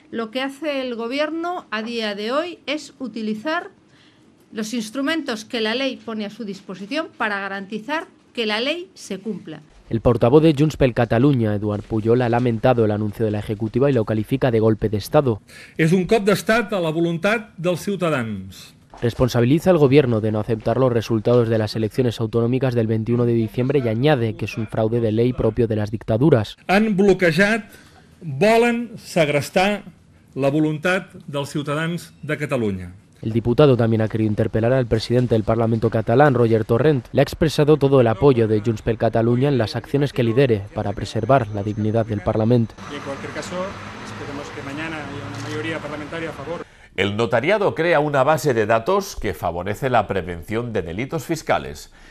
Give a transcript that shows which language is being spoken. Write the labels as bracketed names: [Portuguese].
[Spanish] Lo que hace el Gobierno a día de hoy es utilizar los instrumentos que la ley pone a su disposición para garantizar que la ley se cumpla. El portavoz de Junts per Catalunya, Eduard Pujol, ha lamentado el anuncio de la Ejecutiva y lo califica de golpe de Estado. [Catalan] És un cop d'estat a la voluntat dels ciutadans. [Spanish] Responsabiliza al Gobierno de no aceptar los resultados de las elecciones autonómicas del 21 de diciembre y añade que es un fraude de ley propio de las dictaduras. [Catalan] Han bloquejat, volen segrestar la voluntat dels ciutadans de Catalunya. [Spanish] El diputado también ha querido interpelar al presidente del Parlamento catalán, Roger Torrent. Le ha expresado todo el apoyo de Junts per Catalunya en las acciones que lidere para preservar la dignidad del Parlamento. Y en cualquier caso, esperemos que mañana haya una mayoría parlamentaria a favor. El notariado crea una base de datos que favorece la prevención de delitos fiscales.